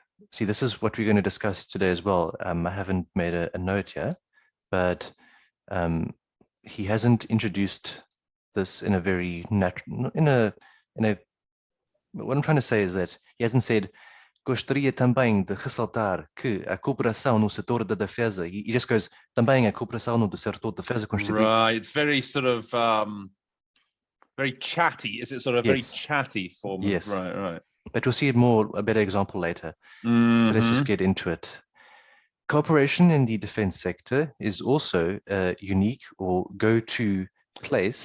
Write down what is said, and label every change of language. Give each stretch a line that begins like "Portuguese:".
English: See, this is what we're going to discuss today as well. I haven't made a note here, but he hasn't introduced this in a very natural, what I'm trying to say is that he hasn't said
Portuguese: gostaria também de ressaltar que a cooperação no setor da defesa,
English: he just goes,
Portuguese: também a cooperação no setor da defesa constitui.
English: Right, it's very sort of very chatty. Is it sort of very Yes. chatty form? Yes. Right. But we'll see a better example later. So let's just get into it. Cooperation in the defense sector is also a unique or go-to place.